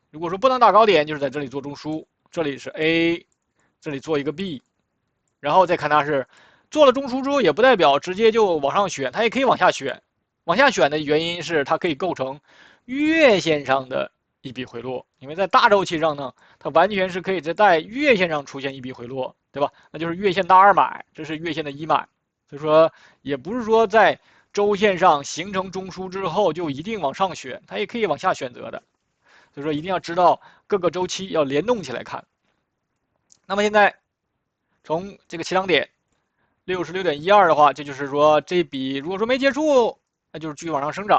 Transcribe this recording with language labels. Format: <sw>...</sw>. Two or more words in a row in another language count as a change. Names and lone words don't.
<zh>如果說不能打高點，就是在這裡做中樞，這裡是 A， 這裡做一個 B， 然後再看它是做了中樞之後，也不代表直接就往上選，它也可以往下選。往下選的原因是它可以構成月線上的一筆回落，因為在大週期上呢，它完全是可以在月線上出現一筆回落，對吧？那就是月線大2買，這是月線的1買，所以說也不是說在週線上形成中樞之後就一定往上選，它也可以往下選擇的。所以說一定要知道各個週期要聯動起來看。那麼現在從這個起漲點66.12的話，這就是說這筆如果說沒結束，那就是繼續往上生長。</zh>